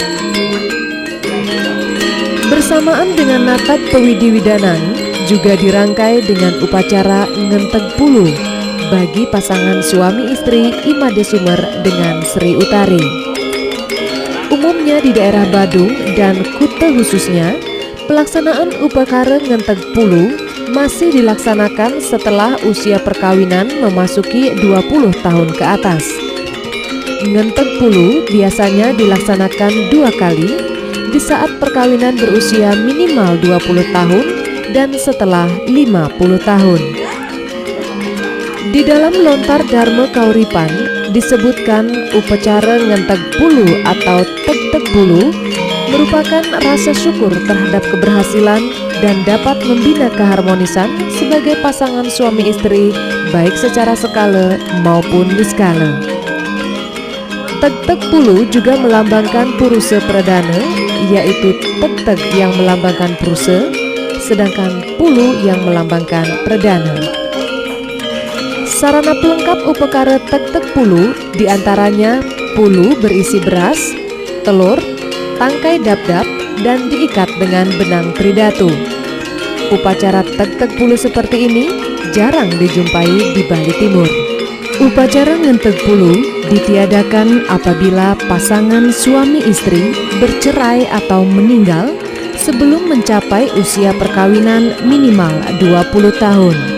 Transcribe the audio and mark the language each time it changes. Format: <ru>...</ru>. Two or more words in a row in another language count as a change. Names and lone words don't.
<id>Bersamaan dengan natap Pewidi Widanan juga dirangkai dengan upacara ngenteg pulu bagi pasangan suami istri Imade Sumer dengan Sri Utari. Umumnya di daerah Badung dan Kuta khususnya, pelaksanaan upacara ngenteg pulu masih dilaksanakan setelah usia perkawinan memasuki 20 tahun ke atas. Ngenteg pulu biasanya dilaksanakan 2 kali, di saat perkawinan berusia minimal 20 tahun dan setelah 50 tahun. Di dalam lontar Dharma Kauripan disebutkan upacara ngenteg pulu atau teg-teg pulu merupakan rasa syukur terhadap keberhasilan dan dapat membina keharmonisan sebagai pasangan suami istri baik secara skala maupun niskala. Teg-teg pulu juga melambangkan purusa perdana, yaitu teg-teg yang melambangkan purusa, sedangkan pulu yang melambangkan perdana. Sarana pelengkap upacara teg-teg pulu diantaranya pulu berisi beras, telur, tangkai dap-dap, dan diikat dengan benang tridatu. Upacara teg-teg pulu seperti ini jarang dijumpai di Bali Timur. Upacara ngenteg pulu ditiadakan apabila pasangan suami istri bercerai atau meninggal sebelum mencapai usia perkawinan minimal 20 tahun.</id>